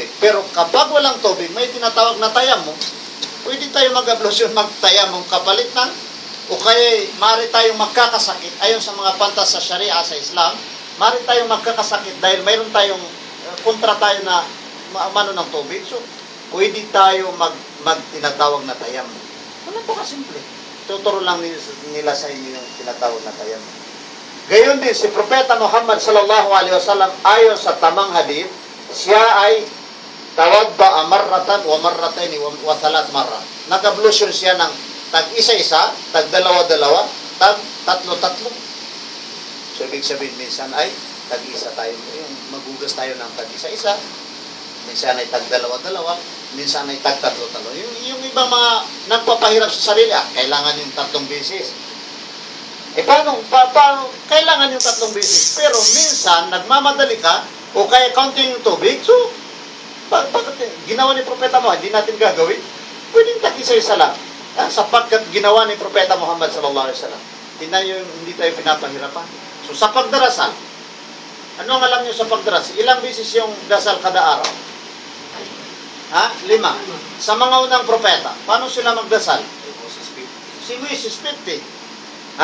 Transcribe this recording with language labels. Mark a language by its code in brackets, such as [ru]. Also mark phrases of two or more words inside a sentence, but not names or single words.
[tl] Pero kapag walang tubig, may tinatawag na tayamum, pwede tayo mag-ablusyon, magtayamum kapalit ng, o kaya maaari tayong magkakasakit, ayon sa mga pantas sa Sharia sa Islam, maaari tayong magkakasakit dahil mayroon tayong kontra tayo na maamano ng tubig. So, pwede tayo tinatawag na tayamum. Ano po kasimple? Tuturo lang nila sa inyo yung tinatawag na tayamum. Gayon din, si Propeta Muhammad [ar] صلى الله عليه وسلم, [tl] ayon sa tamang hadith, siya ay [ar] توضأ مرة و مرتين و ثلاث مرات. [tl] Nag-ablusyon siya ng tag-isa-isa, tag-dalawa-dalawa, tag-tatlo-tatlo. So, ibig sabihin, minsan ay tag-isa tayo. Yung magugas tayo ng tag-isa-isa, minsan ay tag-dalawa-dalawa, minsan ay tag-tatlo-tatlo. Yung ibang mga nagpapahirap sa sarili, kailangan yung 3 beses. Paano? Kailangan yung 3 beses. Pero minsan, nagmamadali ka, o kaya counting yung tubig, so, bakit ginawa ni Propeta Muhammad, hindi natin gagawin? Pwedeng tag-isa-isa lang. Sapagkat ginawa ni Propeta Muhammad [ar] صلى الله عليه وسلم. [tl] Hindi tayo pinapahirapan. So, sa pagdarasal, ano ang alam nyo sa pagdarasal? Ilang beses yung dasal kada araw? 5. Sa mga unang propeta, paano sila magdasal? Si Moses 50.